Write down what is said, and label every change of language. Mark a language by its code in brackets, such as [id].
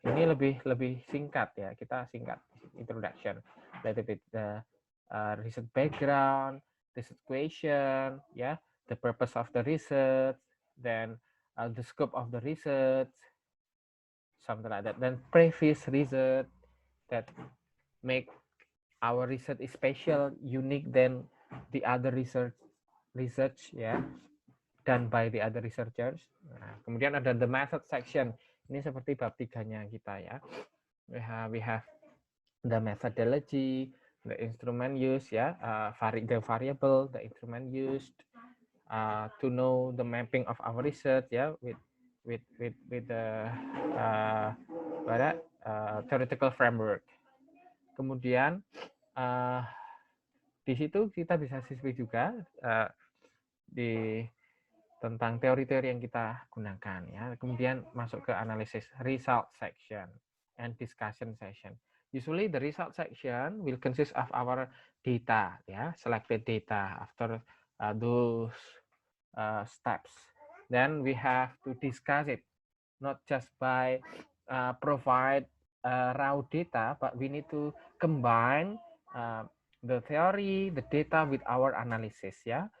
[id] Ini lebih singkat ya, kita singkat [en] introduction, little bit the research background, research question ya, the purpose of the research, then the scope of the research, something like that, then previous research that make our research is special, unique than the other research ya, done by the other researchers. [id] Nah, kemudian ada [en] the method section. [id] Ini seperti bab 3-nya kita ya. [en] We have the methodology, the instrument used ya, the variable, the instrument used, to know the mapping of our research ya, with the theoretical framework. [id] Kemudian di situ kita bisa siswi juga di tentang teori-teori yang kita gunakan ya. Kemudian masuk ke analisis [en] result section and discussion session. Usually the result section will consist of our data ya, selected data after those steps. Then we have to discuss it, not just by provide raw data, but we need to combine the theory, the data with our analysis ya.